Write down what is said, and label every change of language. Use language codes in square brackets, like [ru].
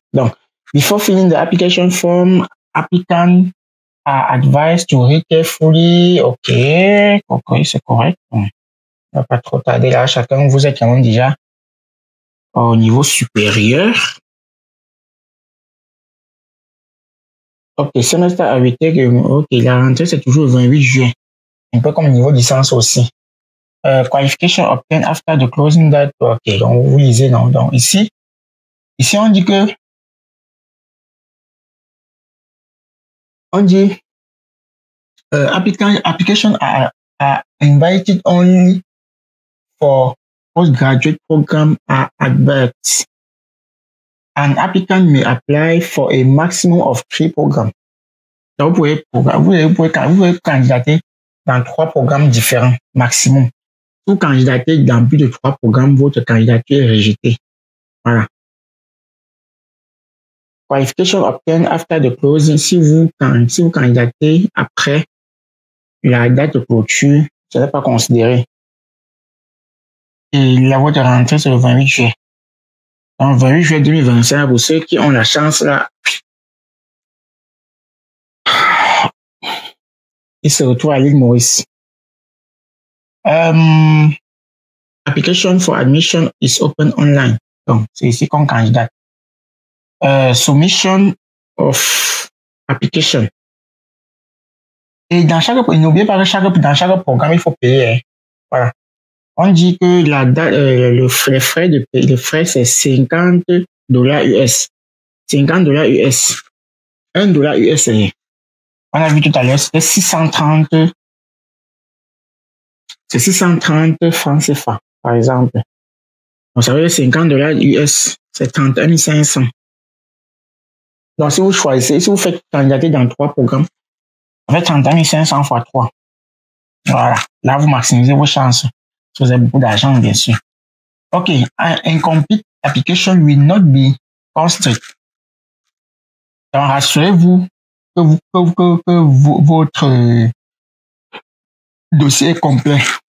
[en] Donc, before filling the application form, applicant are advised to read carefully. [fr] OK. OK, c'est correct. On va pas trop tarder là. Chacun, vous êtes quand même déjà au niveau supérieur. OK. Semester arrêté. OK. La rentrée, c'est toujours le 28 juin. Un peu comme niveau licence aussi. [en] Qualification obtained after the closing date. OK. [fr] Donc, vous lisez, non? Donc, ici, on dit que [en] application are invited only for postgraduate program are adverts. An applicant may apply for a maximum of 3 programs. [fr] Donc, vous pouvez candidater dans 3 programmes différents, maximum. Si vous candidatez dans plus de 3 programmes, votre candidature est rejetée. Voilà. [en] Qualification obtained after the closing. [fr] Si vous candidatez après la date de clôture, ce n'est pas considéré. Et la votre rentrée, c'est le 28 juillet. Donc, 28 juillet 2025, pour ceux qui ont la chance, là, ils se retrouvent à l'île Maurice. [en] Application for admission is open online. [fr] Donc, c'est ici qu'on candidate. [en] Submission of application. [fr] Et n'oubliez pas que dans chaque programme, il faut payer. Hein. Voilà. On dit que la date, les frais, c'est $50 US. $50 US. $1 US, on a vu tout à l'heure, c'était 630. C'est 630 francs CFA, par exemple. Donc, ça veut dire $50 US, c'est 31 500. Donc, si vous choisissez, si vous faites candidater dans 3 programmes, ça fait 31 500 fois 3. Voilà. Là, vous maximisez vos chances. Si vous avez beaucoup d'argent, bien sûr. OK. [en] Incomplete application will not be considered. [fr] Donc, rassurez-vous que votre dossier est complet.